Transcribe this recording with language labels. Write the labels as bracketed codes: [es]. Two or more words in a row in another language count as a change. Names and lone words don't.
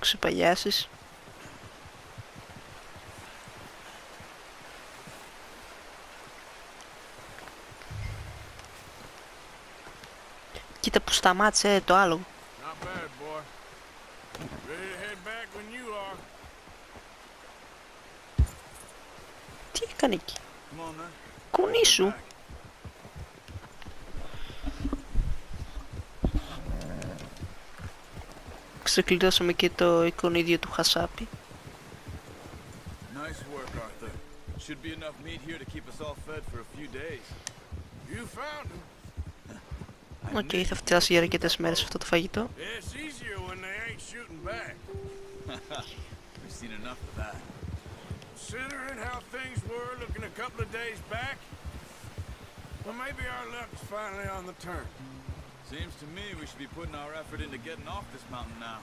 [el] ξεπαγιάσεις. Κοίτα που σταμάτησε το άλογο. [en] Not bad, boy. Ready to head back when you are. [el] Τι έκανε εκεί. [en] Come on, man. [el] Κουνήσου. [en] Back. [el] Ξεκλειδώσαμε και το εικονίδιο του χασάπι. [en] Nice work, Arthur. Should be enough meat here to keep us all fed for a few days. You found him. [el] Οκ, θα φτιάσει για αρκετές μέρες αυτό το φαγητό. [en] Yeah, it's easier when they ain't shooting back. We've seen enough of that. Considering how things were looking a couple of days back, well, maybe our luck's finally on the turn. Seems to me we should be putting our effort into getting off this mountain now.